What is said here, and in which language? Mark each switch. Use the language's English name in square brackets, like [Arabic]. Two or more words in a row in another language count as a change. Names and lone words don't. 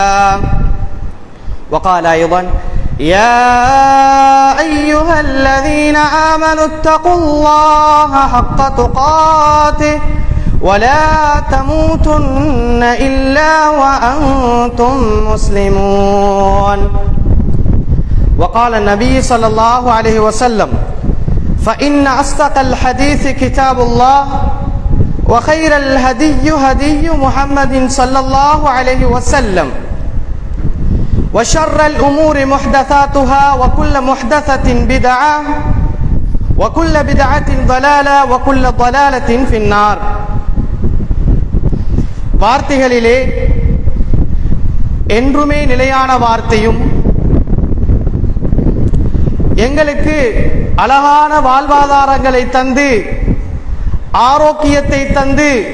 [Arabic] وقال أيضا يا أيها الذين آمنوا اتقوا الله حق تقاته ولا تموتن إلا وأنتم مسلمون وقال النبي صلى الله عليه وسلم فإن أصدق الحديث كتاب الله وخير الهدي هدي محمد صلى الله عليه وسلم وشر الأمور محدثاتها وكل محدثة بدعة وكل بدعة ضلالة وكل ضلالة في النار [Tamil] வார்த்தைகளிலே என்றுமே நிலையான வார்த்தையும் எங்களுக்கு அழகான வாழ்வாதாரங்களை தந்து ஆரோக்கியத்தை தந்து